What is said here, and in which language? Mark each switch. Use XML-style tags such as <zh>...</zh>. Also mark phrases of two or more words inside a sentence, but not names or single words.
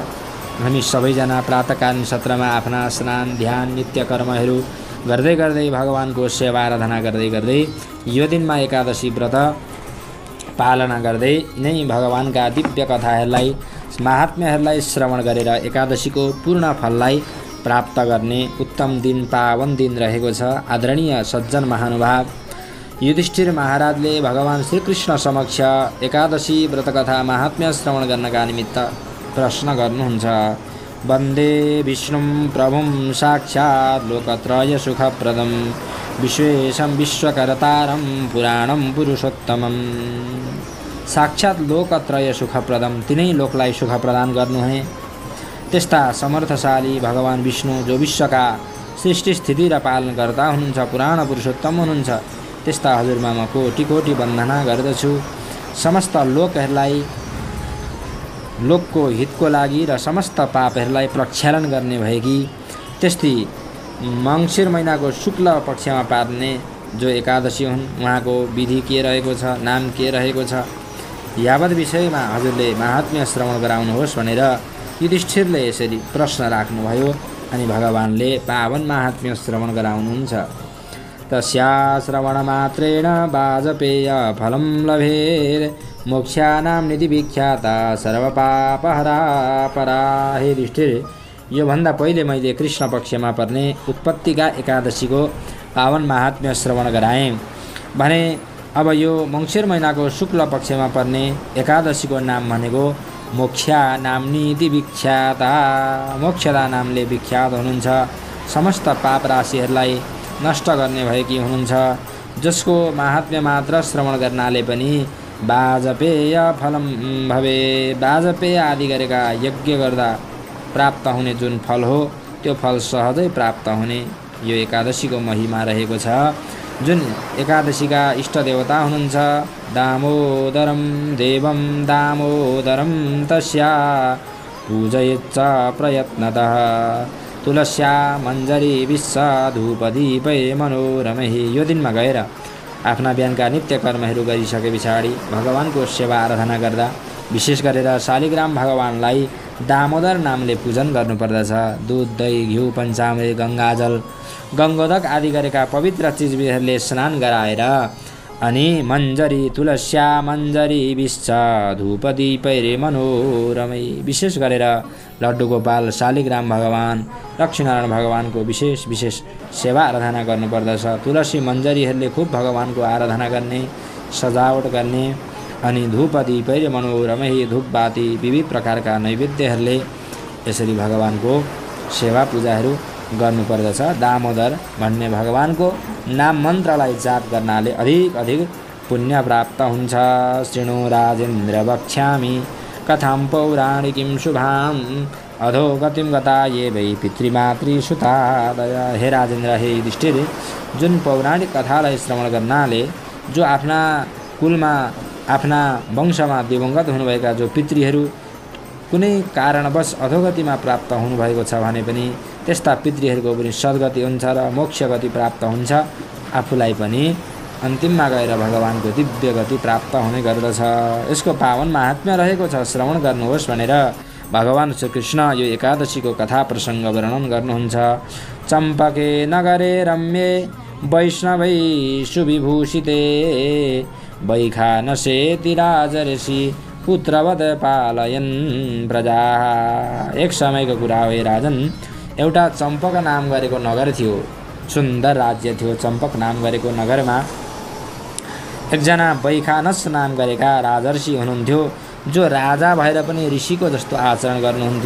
<ne>हामी सबैजना प्रातःकालीन सत्रमा आफ्ना स्नान ध्यान नित्य कर्महरू गर्दै गर्दै भगवानको सेवा आराधना गर्दै गर्दै यो दिनमा एकादशी व्रत पालना गर्दै नै भगवानका दिव्य कथाहरूलाई महात्म्यहरूलाई श्रवण गरेर एकादशीको पूर्ण फललाई प्राप्त गर्ने उत्तम दिन पावन दिन रहेको छ। आदरणीय सज्जन महानुभाव, युधिष्ठिर महाराजले भगवान श्रीकृष्ण समक्ष एकादशी व्रतकथा महात्म्य श्रवण गर्नका निमित्त प्रश्न गर्नुहुन्छ।</ne> <sa>वन्दे विष्णुं प्रभुं साक्षात् लोकत्रय सुखप्रदं विश्वेशं विश्वकर्तारं पुराणं पुरुषोत्तमं। साक्षात् लोकत्रय सुखप्रदम,</sa> <ne>तिनै लोकलाई सुख प्रदान गर्नुहुने त्यस्ता समर्थशाली भगवान विष्णु जो विश्वका सृष्टि स्थिति र पालन गर्ता हुनुहुन्छ, पुराण पुरुषोत्तम हुनुहुन्छ, त्यस्ता हजुरमा म कोटि कोटि वन्दना गर्दछु। समस्त लोकहरूलाई लोकको हितको लागि र समस्त पापहरूलाई प्रक्षालन गर्ने भएकी त्यस्तै मङ्सिर महिनाको शुक्ल पक्षमा पार्ने जो एकादशी हुन्, उहाँको विधि के रहेको छ, नाम के रहेको छ, यावत विषयमा हजुरले महात्म्य श्रवण गराउनुहोस् भनेर युधिष्ठिरले यसरी प्रश्न राख्नुभयो अनि भगवानले पावन महात्म्य श्रवण गराउनुहुन्छ।</ne> <sa>तस्या श्रवणमात्रेण वाजपेय फलं लभेत् मोक्षानां निधि विख्याता सर्वपापहरा परा।</sa> <ne>हे युधिष्ठिर, योभन्दा पहिले मैले कृष्ण पक्षमा पर्ने उत्पत्तिका एकादशीको पावन महात्म्य श्रवण गराएँ भने अब यो मङ्सिर महिनाको शुक्ल पक्षमा पर्ने एकादशीको नाम भनेको</ne> <sa>मोक्षा नाम्नी विख्याता,</sa> <ne>मोक्षदा नामले विख्यात हुनुहुन्छ, समस्त पाप राशिहरूलाई नष्ट गर्ने भएकी हुनुहुन्छ, जसको महात्म्य मात्र श्रवण गर्नाले पनि</ne> <sa>वाजपेय फलम भवे,</sa> <ne>वाजपेय आदि गरेका यज्ञ गर्दा प्राप्त हुने जुन फल हो त्यो फल सहजै प्राप्त हुने यो एकादशीको महिमा रहेको छ।</ne> <sa>जुन एकादशीका इष्ट देवता हुनुहुन्छ दामोदरम देवम दामोदरम तस्या पूजयेच्च प्रयत्नतः तुलस्या मञ्जरी विश्व धूपदीपै मनोरमै।</sa> <ne>यो दिनमा गएर आफ्ना बिहानका नित्य कर्महरू गरिसके पछाडि भगवानको सेवा आराधना गर्दा विशेष गरेर शालिग्राम भगवानलाई दामोदर नामले पूजन गर्नुपर्दछ। दुध दही घिउ पञ्चामृत गङ्गाजल गङ्गोदक आदि गरेका पवित्र चिजबिजहरूले स्नान गराएर अनि</ne> <sa>मञ्जरी तुलस्या मञ्जरी विश्व धूपदीपैरे मनोरमै,</sa> <ne>विशेष गरेर लड्डु गोपाल शालिग्राम भगवान लक्ष्मीनारायण भगवानको विशेष सेवा आराधना गर्नुपर्दछ। तुलसी मञ्जरीहरूले खुब भगवानको आराधना गर्ने सजावट गर्ने अनि</ne> <sa>धूपदीपैरे मनोरमै</sa> <ne>धूपबाती विविध प्रकारका नैवेद्यहरूले यसरी भगवानको सेवा पूजाहरू गर्नुपर्दछ। दामोदर भन्ने भगवानको नाम मन्त्रलाई जाप गर्नाले अधिक पुण्य प्राप्त हुन्छ।</ne> <sa>शृणु राजेन्द्र वक्ष्यामि कथां पौराणिकीं शुभां अधोगतिं गता ये वै पितृमातृसुतादय।</sa> <ne>हे राजेन्द्र, हे युधिष्ठिर, जुन पौराणिक कथालाई श्रवण गर्नाले जो आफ्ना कुलमा आफ्ना वंशमा दिवंगत हुनुभएका जो पितृहरू कुनै कारणवश अधोगतिमा प्राप्त हुनुभएको छ भने पनि त्यस्ता पितृहरूको पनि सद्गति हुन्छ र मोक्ष गति प्राप्त हुन्छ। आफूलाई पनि अन्तिममा गएर भगवानको दिव्य गति प्राप्त हुने गर्दछ। यसको पावन महात्म्य रहेको छ, श्रवण गर्नुहोस् भनेर भगवान श्रीकृष्ण यो एकादशीको कथा प्रसङ्ग वर्णन गर्नुहुन्छ।</ne> <sa>चम्पके नगरे रम्ये वैष्णवै सुविभूषिते वैखानसेति राजर्षि पुत्रवत् पालयन् प्रजा।</sa> <ne>एक समयको कुरा हो राजन, एउटा चम्पक नाम गरेको नगर थियो, सुन्दर राज्य थियो। चम्पक नाम गरेको नगरमा एकजना वैखानस नाम गरेका राजर्षि हुनुहुन्थ्यो, जो राजा भएर पनि ऋषिको जस्तो आचरण गर्नुहुन्थ्यो।</ne>